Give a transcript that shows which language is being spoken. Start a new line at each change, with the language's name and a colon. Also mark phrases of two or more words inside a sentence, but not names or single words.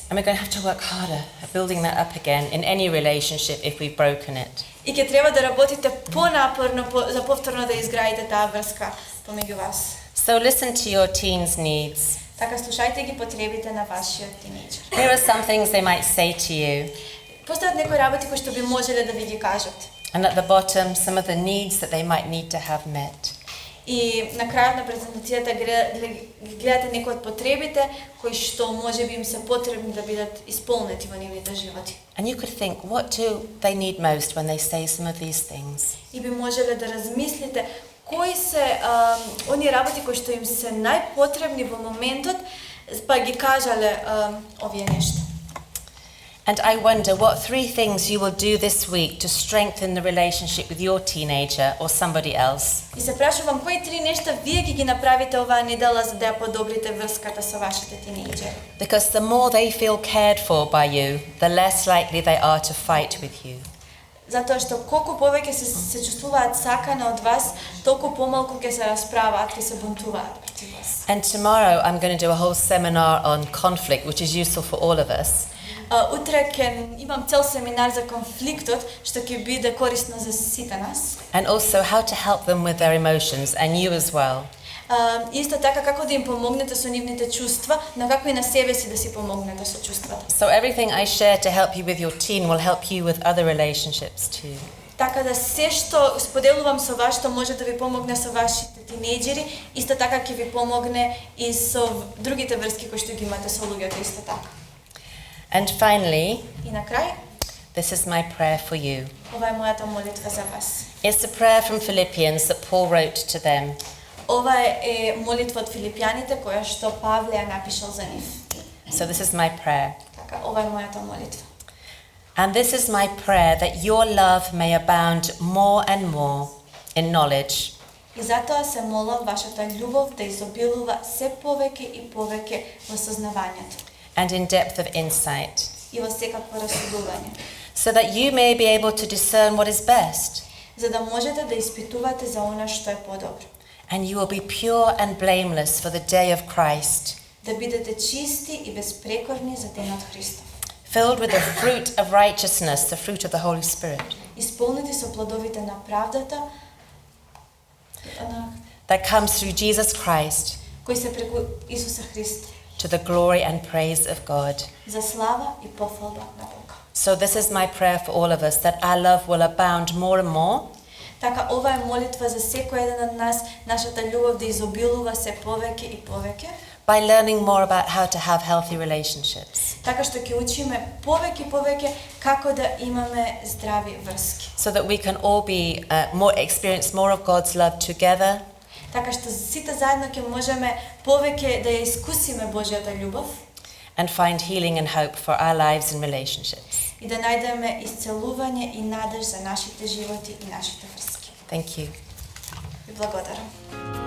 English: And we're going to have to work harder at building that up again in any relationship if we've broken it.
Macedonian: И ќе треба да работите понапорно за повторно да изградите таа врска помеѓу вас.
English: So listen to your teen's needs.
Macedonian: Така слушајте ги потребите на вашиот тинејџер.
English: Here are some things they might say to you.
Macedonian: Постојат некои работи кои што би можеле да ви ги кажат.
English: And at the bottom, some of the needs that they might need to have met.
Macedonian: И на крајот на презентацијата гледате некои од потребите кои што можеби им се потребни да бидат исполнети во нивните животи.
English: And you could think, what do they need most when they say some of these things?
Macedonian: И би можеле да размислите кои се оние работи кои што им се најпотребни во моментот, па ги кажале овие нешта.
English: And I wonder what 3 things you will do this week to strengthen the relationship with your teenager or somebody else.
Macedonian: И се прашувам кои 3 нешта вие ги направите оваа недела за да ја подобрите врската со вашите тинејџери.
English: Because the more they feel cared for by you, the less likely they are to fight with you.
Macedonian: Затоа што колку повеќе се чувствуваат сакани од вас, толку помалку ќе се расправаат, ќе се бунтуваат против вас.
English: And tomorrow I'm going to do a whole seminar on conflict, which is useful for all of us.
Macedonian: Утре ќе имам цел семинар за конфликтот, што ќе биде корисно за сите нас.
English: And also how to help them with their emotions, and you as well.
Macedonian: Исто така како да им помогнете со нивните чувства, но како и на себе си да си помогнете со чувствата.
English: So everything I share to help you with your teen will help you with other relationships too.
Macedonian: Така да се што споделувам со вас што може да ви помогне со вашите тинејџери, исто така ќе ви помогне и со другите врски кои што ги имате со луѓето исто така.
English: And finally,
Macedonian: И на крај,
English: this is my prayer for you.
Macedonian: ова е мојата молитва за вас.
English: It's a prayer from Philippians that Paul wrote to them.
Macedonian: Ова е молитва од Филипјаните која што Павле ја напишал за нив.
English: So this is my prayer.
Macedonian: Така, ова е мојата молитва.
English: And this is my prayer that your love may abound more and more in knowledge.
Macedonian: И затоа се молам вашата љубов да изобилува се повеќе и повеќе во сознавањето.
English: And in depth of insight,
Macedonian: И во секакво расудување.
English: so that you may be able to discern what is best,
Macedonian: За да можете да испитувате за она што е подобро.
English: and you will be pure and blameless for the day of Christ,
Macedonian: Да бидете чисти и безпрекорни за денот Христов.
English: filled with the fruit of righteousness, the fruit of the Holy Spirit,
Macedonian: Исполнети со плодовите на правдата,
English: that comes through Jesus Christ
Macedonian: кои се преку Исуса Христа,
English: to the glory and praise of God.
Macedonian: за слава и пофалба на Бога.
English: So this is my prayer for all of us, that our love will abound more and more,
Macedonian: Така, ова е молитва за секој еден од нас, нашата љубов да изобилува се повеќе и повеќе,
English: by learning more about how to have healthy relationships,
Macedonian: така што ќе учиме повеќе и повеќе како да имаме здрави врски.
English: so that we can all be experience more of God's love together,
Macedonian: Така што сите заедно ќе можеме повеќе да ја искусиме Божјата љубов
English: and find healing and hope for our lives and relationships.
Macedonian: и да најдеме исцелување и надеж за нашите животи и нашите врски.
English: Thank you.
Macedonian: Ви благодарам.